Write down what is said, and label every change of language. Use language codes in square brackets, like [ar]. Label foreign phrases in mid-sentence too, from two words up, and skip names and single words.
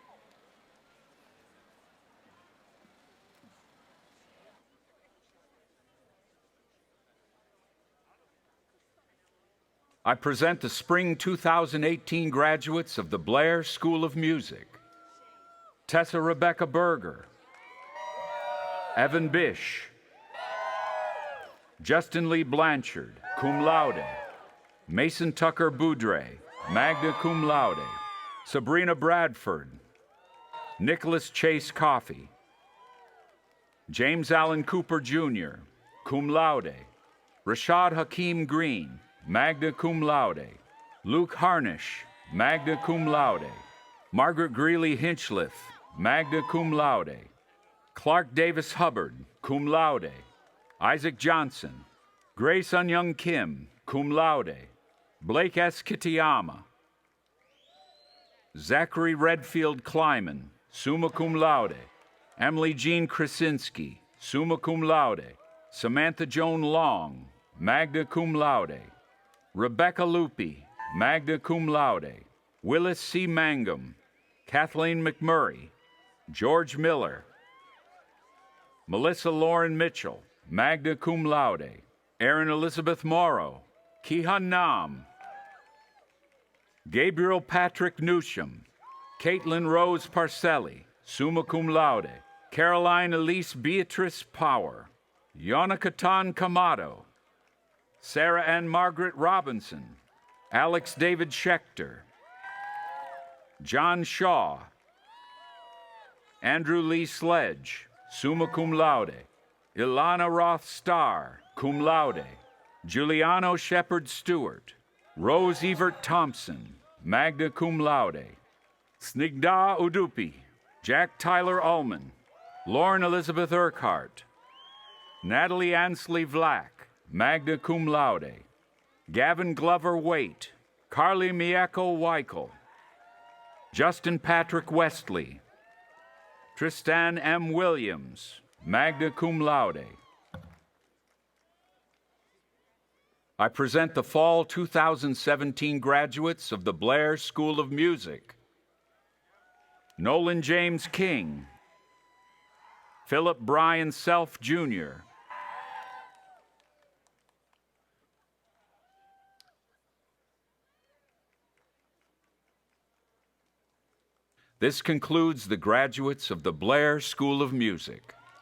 [en] I present the spring 2018 graduates of the Blair School of Music. Tessa Rebecca Berger, Evan Bish, Justin Lee Blanchard, [la] cum laude. [en] Mason Tucker Boudre, [la] magna cum laude. [en] Sabrina Bradford, Nicholas Chase Coffey, James Allen Cooper Jr., [la] cum laude. [en] Rashad Hakeem Green, [la] magna cum laude. [en] Luke Harnish, [la] magna cum laude. [en] Margaret Greeley Hinchliffe, [la] magna cum laude. [en] Clark Davis Hubbard, [la] cum laude. [en] Isaac Johnson, Grace Unyoung Kim, [la] cum laude. [en] Blake S. Kitayama, Zachary Redfield Kleiman, [la] summa cum laude. [en] Emily Jean Krasinski, [la] summa cum laude. [en] Samantha Joan Long, [la] magna cum laude. [en] Rebecca Lupi, [la] magna cum laude. [en] Willis C. Mangum, Kathleen McMurray, George Miller, Melissa Lauren Mitchell, [la] magna cum laude. [en] Erin Elizabeth Morrow, Kihan Nam, Gabriel Patrick Newsham, Caitlin Rose Parcelli, [la] summa cum laude. [en] Caroline Elise Beatrice Power, Yonakatan Kamado, Sarah Ann Margaret Robinson, Alex David Schechter, John Shaw, Andrew Lee Sledge, [la] summa cum laude. [en] Ilana Roth Starr, [la] cum laude. [en] Giuliano Shepard Stewart, Rose Evert Thompson, [la] magna cum laude. [en] Snigdha Udupi, Jack Tyler Ullman, Lauren Elizabeth Urquhart, Natalie Ansley Vlack, [la] magna cum laude. [en] Gavin Glover Waite, Carly Mieko Weichel, Justin Patrick Westley, Tristan M. Williams, [la] magna cum laude. [en] I present the fall 2017 graduates of the Blair School of Music. Nolan James King, Philip Bryan Self Jr., This concludes the graduates of the Blair School of Music.